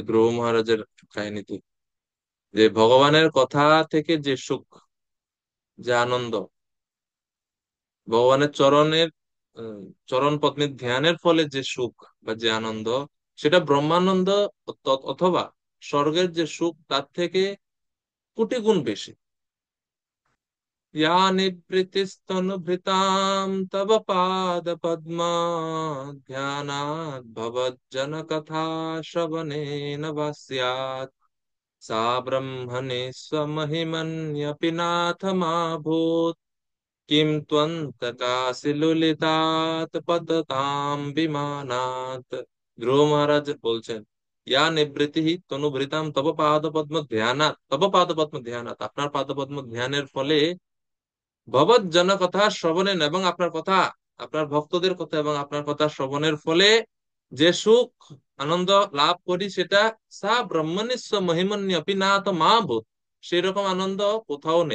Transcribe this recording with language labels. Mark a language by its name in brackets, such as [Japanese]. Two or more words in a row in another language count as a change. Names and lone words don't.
[Bangla] ধ্রুব মহারাজের কাহিনীতে, যে ভগবানের কথা থেকে যে সুখ, যে আনন্দ, ভগবানের আহ, চরণ পত্নীর ধ্যানের ফলে যে সুখ বা যে আনন্দ, সেটা ব্রহ্মানন্দ অথবা স্বর্গের যে সুখ তার থেকে কোটি গুণ বেশি। [Sanskrit] या निवृत्तिस्तनुभृतां तव पादपद्मा ध्यानात् भवज्जनकथा श्रवणेन वा स्यात् सा ब्रह्मणि स्वमहिमन्यपि नाथमाभूत् किं त्वन्तकासि लुलितात् पततां विमानात्। [Bangla] ধ্রুব মহারাজ বলছেন, [Sanskrit] ইয়া নিবৃত্তি তনুভৃতাম তব পাদপদ্ম ধ্যানাৎ, তব পাদপদ্ম ধ্যানাৎ, [Bangla] আপনার পাদপদ্ম ধ্যানের ফলে [Sanskrit] ভবৎ জন কথা শ্রবণেন, [Bangla] এবং আপনার কথা, আপনার ভক্তদের কথা এবং আপনার কথা শ্রবণের ফলে যে সুখ আনন্দ লাভ করি সেটা [Sanskrit] সা ব্রহ্মনিস্ব মহিমন্যপি না তো মা বোধ, [Bangla] সেই রকম আনন্দ কোথাও নেই।